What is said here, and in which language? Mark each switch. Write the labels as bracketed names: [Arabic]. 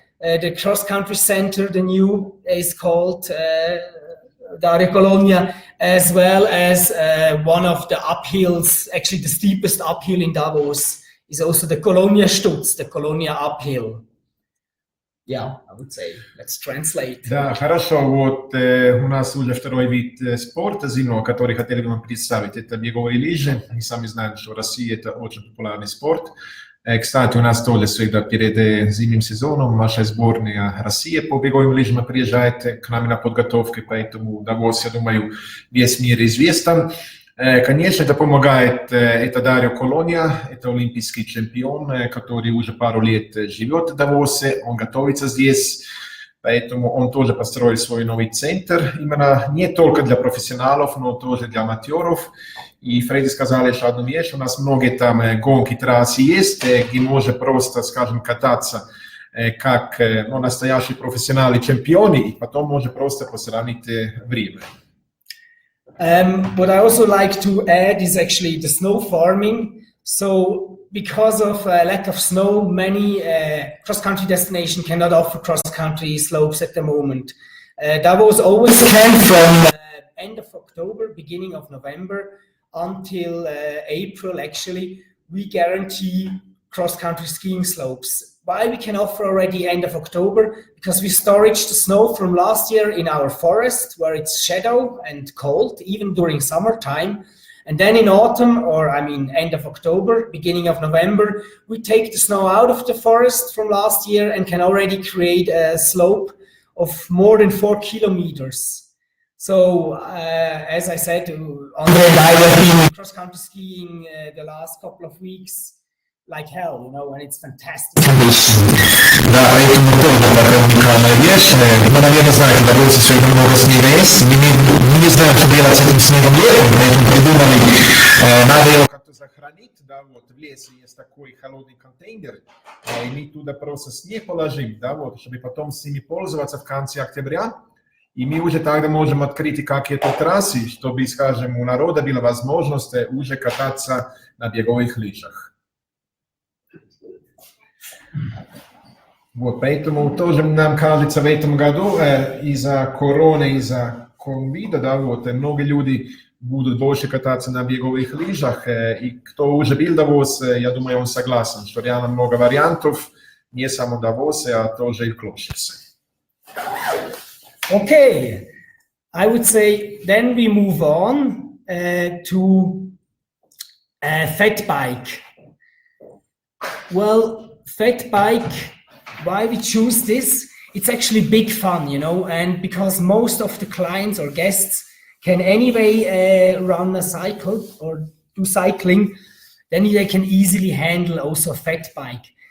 [English] The cross-country center, the new, is called Dario Colonia, as well as one of the uphills, actually the steepest uphill in Davos, is also the Colonia Stutz, the Colonia uphill. Yeah, I would say, let's translate. [Russian] Да, хорошо, вот у нас уже второй вид спорта зимнего, который хотели бы вам представить, это беговые лыжи. Мы сами знаем, что в России это очень популярный спорт. Кстати, у нас тоже всегда перед зимним сезоном наша сборная России по беговым лыжам приезжает к нам на подготовку, поэтому Давос, я думаю, весь мир известен. Конечно, это помогает, это Дарио Колония, это олимпийский чемпион, который уже пару лет живет в Давосе, он готовится здесь, поэтому он тоже построил свой новый центр, именно не только для профессионалов, но тоже для аматоров. И Фредди сказал еще одну вещь, у нас многие там гонки, трассы есть, где можно просто, скажем, кататься как настоящие профессионалы, чемпионы, и потом можно просто посравнить время. [English] What I also like to add is actually the snow farming. So because of lack of snow, many cross-country destinations cannot offer cross-country slopes at the moment. Davos always can from end of October, beginning of November, until April, actually, we guarantee cross-country skiing slopes. Why we can offer already end of October? Because we storage the snow from last year in our forest, where it's shadow and cold, even during summertime. And then in autumn, or I mean end of October, beginning of November, we take the snow out of the forest from last year and can already create a slope of more than 4 kilometers. So, as I said, Andre and I have been cross-country skiing the last couple of weeks like hell, you know, and it's fantastic. [Russian] Да, поэтому тоже такая уникальная вещь. Вы, наверное, знаете, в Давосе сегодня много снега есть. Мы не знаем, что делать с этим снегом летом, поэтому придумали, надо его как-то сохранить. Да, вот в лесе есть такой холодный контейнер, и мы туда просто снег положим, да, вот, чтобы потом с ними пользоваться в конце октября. И мы уже тогда можем открыть какие-то трассы, чтобы, скажем, у народа была возможность уже кататься на беговых лыжах. Вот, поэтому тоже нам кажется в этом году из-за короны, из-за ковида, да, вот, много людей будут больше кататься на беговых лыжах, и кто уже был в Давосе, я думаю, он согласен, что реально много вариантов, не само в Давосе, а тоже и в Клошице. [English] Okay, I would say then we move on to fat bike. Well, fat bike, why we choose this? It's actually big fun, you know, and because most of the clients or guests can anyway run a cycle or do cycling, then they can easily handle also a fat bike.